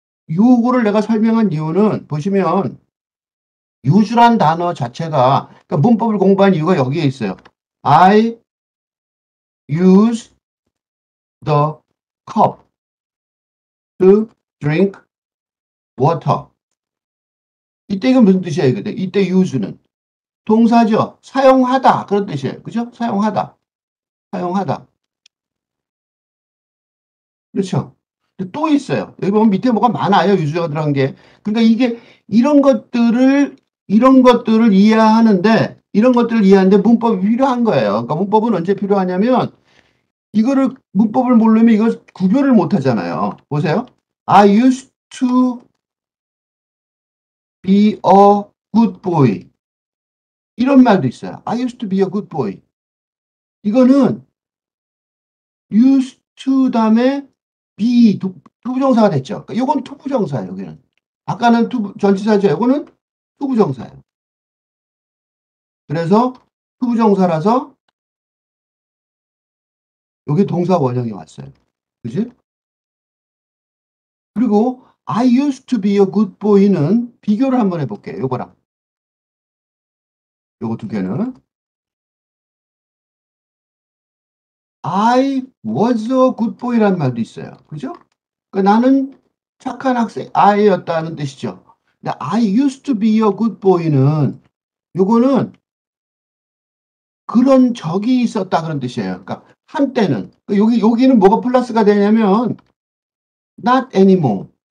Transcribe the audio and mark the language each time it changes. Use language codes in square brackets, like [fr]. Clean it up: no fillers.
[ko] 요거를 내가 설명한 이유는 보시면 use란 단어 자체가, 그러니까 문법을 공부한 이유가 여기에 있어요. [en] I use the cup to drink water. [ko] 이때 이건 무슨 뜻이에요? 이때 use는 동사죠. 사용하다. 그런 뜻이에요. 그죠? 사용하다. 사용하다. 그렇죠. 근데 또 있어요. 여기 보면 밑에 뭐가 많아요. 유주어가 들어간 게. 그러니까 이게 이런 것들을 이해하는데 문법이 필요한 거예요. 그러니까 문법은 언제 필요하냐면 이거를 문법을 모르면 이걸 구별을 못 하잖아요. 보세요. [en] I used to be a good boy. [ko] 이런 말도 있어요. [en] I used to be a good boy. [ko] 이거는 used to 다음에 be 투부정사가 됐죠. 그러니까 이건 투부정사예요. 여기는. 아까는 전치사죠. 이거는 투부정사예요. 그래서 투부정사라서 여기 동사 원형이 왔어요. 그지? 그리고 [en] I used to be a good boy [ko] 는 비교를 한번 해볼게요. 요거랑. 요거 두 개는. [en] I was a good boy라는 [ko] 말도 있어요. 그죠? 그러니까 나는 착한 학생, I였다는 뜻이죠. 근데 [en] I used to be a good boy [ko] 는 요거는 그런 적이 있었다 그런 뜻이에요. 그러니까 한때는. 여기는 뭐가 플러스가 되냐면 [en] not anymore.